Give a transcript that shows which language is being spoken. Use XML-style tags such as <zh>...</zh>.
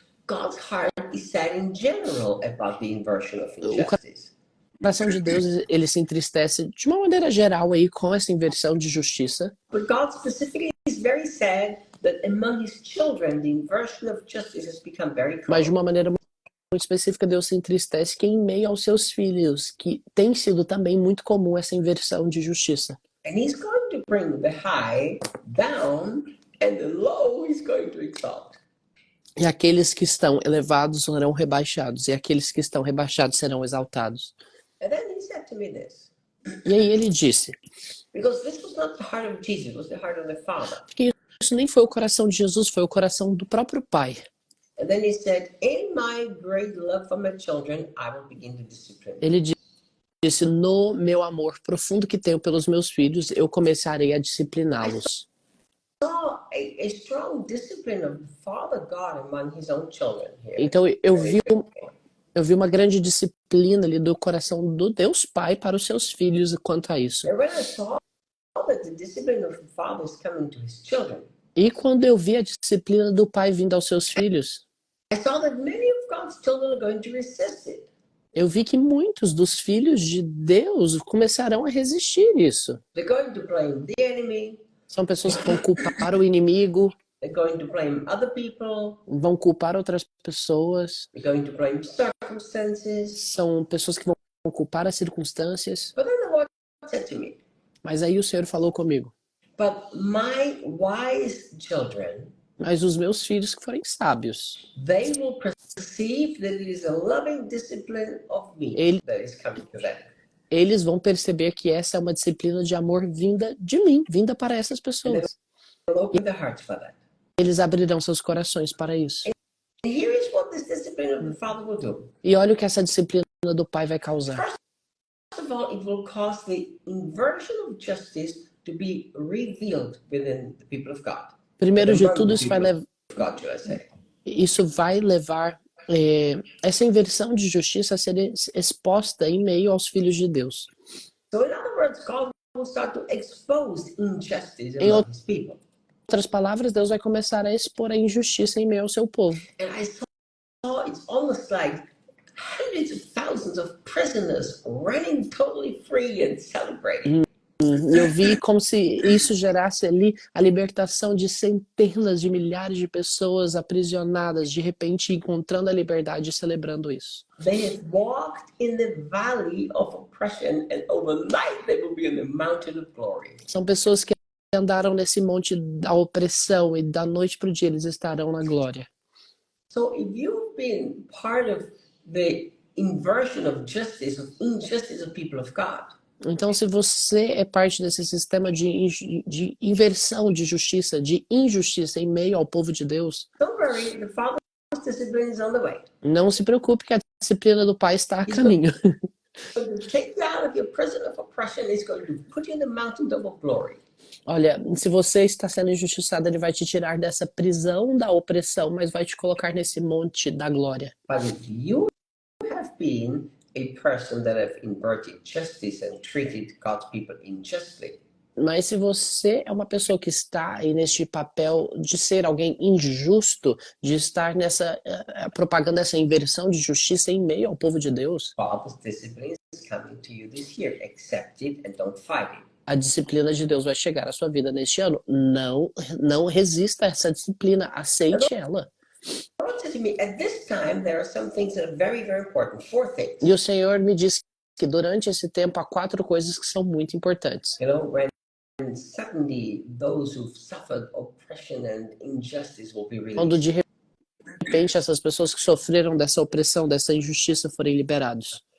<en>God's heart is sad in general about the inversion of injustice.</en> <pt>O coração de Deus, ele se entristece de uma maneira geral aí com essa inversão de justiça,</pt> <en>But God specifically is very sad that among his children the inversion of justice has become very</en> <pt>mas de</pt> <en>common.</en> <pt>uma maneira muito específica Deus se entristece que em meio aos seus filhos, que tem sido também muito comum essa inversão de justiça.</pt> <en>And he's going to bring the high down, and the low he's going to exalt.</en> <pt>E aqueles que estão elevados serão rebaixados, e aqueles que estão rebaixados serão exaltados.</pt> <en>And then he said to me this,</en> <pt>E aí ele disse,</pt> <en>because this was not the heart of Jesus, it was the heart of the Father.</en> <pt>que isso nem foi o coração de Jesus, foi o coração do próprio Pai.</pt> <en>And then he said, in my great love for my children, I will begin to discipline.</en> <pt>Ele disse, no meu amor profundo que tenho pelos meus filhos, eu começarei a discipliná-los.</pt> <en>Saw a strong discipline of Father God among his own children here.</en> <pt>Então eu vi uma grande disciplina ali do coração do Deus Pai para os seus filhos quanto a isso.</pt> <en>And when I saw that the discipline of the Father is coming to his children,</en> <pt>E quando eu vi a disciplina do Pai vindo aos seus filhos,</pt> <en>I saw that many of God's children are going to resist it.</en> <pt>eu vi que muitos dos filhos de Deus começarão a resistir isso.</pt> <en>They're going to blame the enemy.</en> <pt>São pessoas que vão culpar o inimigo,</pt> <en>They're going to blame other people.</en> <pt>vão culpar outras pessoas,</pt> <en>They're going to blame circumstances.</en> <pt>são pessoas que vão culpar as circunstâncias.</pt> <en>But then the Lord said to me,</en> <pt>Mas aí o Senhor falou comigo,</pt> <en>but my wise children,</en> <pt>mas os meus filhos que forem sábios,</pt> <en>they will perceive that it is a loving discipline of me that is coming to them.</en> <pt>eles vão perceber que essa é uma disciplina de amor vinda de mim, vinda para essas pessoas.</pt> <en>They'll open their hearts for that.</en> <pt>Eles abrirão seus corações para isso.</pt> <en>And here is what this discipline of the Father will do.</en> <pt>E olha o que essa disciplina do Pai vai causar.</pt> <en>First of all, it will cause the inversion of justice to be revealed within the people of God.</en> <pt>Primeiro de</pt> <en>Among</en> <pt>tudo,</pt> <en>the</en> <pt>isso vai,</pt> <en>people of God, should I say.</en> <pt>isso vai levar essa inversão de justiça a ser exposta em meio aos filhos de Deus.</pt> <en>So in other words, God will start to expose injustice</en> <pt>Em</pt> <en>among his people.</en> <pt>outras palavras, Deus vai começar a expor a injustiça em meio ao seu povo.</pt> <en>And I saw it's almost like hundreds of thousands of prisoners running totally free and celebrating.</en> <pt>E eu vi como se isso gerasse ali a libertação de centenas de milhares de pessoas aprisionadas, de repente encontrando a liberdade e celebrando isso.</pt> <en>They have walked in the valley of oppression, and overnight they will be in the mountain of glory.</en> <pt>São pessoas que andaram nesse monte da opressão e da noite para o dia eles estarão na glória.</pt> <en>So if you've been part of the inversion of justice, of injustice of people of God,</en> <pt>Então, se você é parte desse sistema de inversão de justiça, de injustiça em meio ao povo de Deus,</pt> <en>don't worry, the Father's discipline is on the way.</en> <pt>não se preocupe que a disciplina do Pai está a caminho.</pt> <en>He's going to take you out of your prison of oppression. He's going to put you in the mountain of glory.</en> <pt>Olha, se você está sendo injustiçado, ele vai te tirar dessa prisão da opressão, mas vai te colocar nesse monte da glória.</pt> <en>But if you have been a person that have inverted justice and treated God's people unjustly,</en> <pt>Mas se você é uma pessoa que está aí neste papel de ser alguém injusto, de estar propagando essa inversão de justiça em meio ao povo de Deus,</pt> <en>Father's discipline is coming to you this year. Accept it and don't fight it. a disciplina de Deus vai chegar à sua vida neste ano. Não resista a essa disciplina, aceite ela. The Lord said to me, at this time, there are some things that are very, very important. 4 things.</en> <pt>E o Senhor me disse que durante esse tempo há 4 coisas que são muito importantes.</pt> <en>You know, when suddenly those who've suffered oppression and injustice will be</en> <pt>Quando</pt> <en>released.</en> <pt>de repente essas pessoas que sofreram dessa opressão, dessa injustiça forem liberados.</pt>